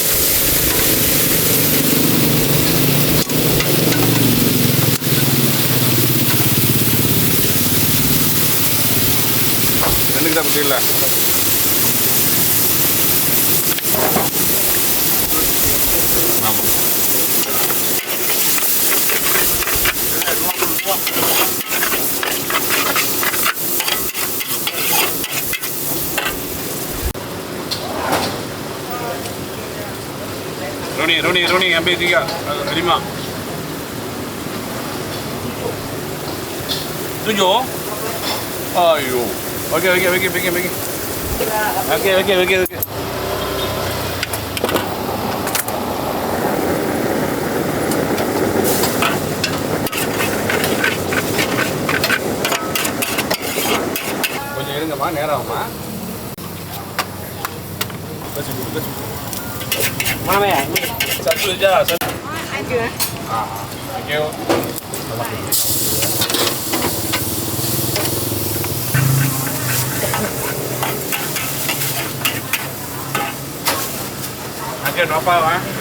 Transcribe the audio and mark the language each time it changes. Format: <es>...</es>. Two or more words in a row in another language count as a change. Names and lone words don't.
<ta>ரெண்டுக்கு தான் போட்டு இல்லை. ஆமாம்.</ta> <ms>Roni, ambil 3, 5. 7? Ayo. Okey. Okey.</ms> <ta>கொஞ்சம் இருங்கம்மா, நேரம் ஆகுமா?</ta> <ms>Kasih. Mana ya? Satu saja. Aja.</ms> <en>Thank you.</en> <ms>Ada berapa, Pak?</ms>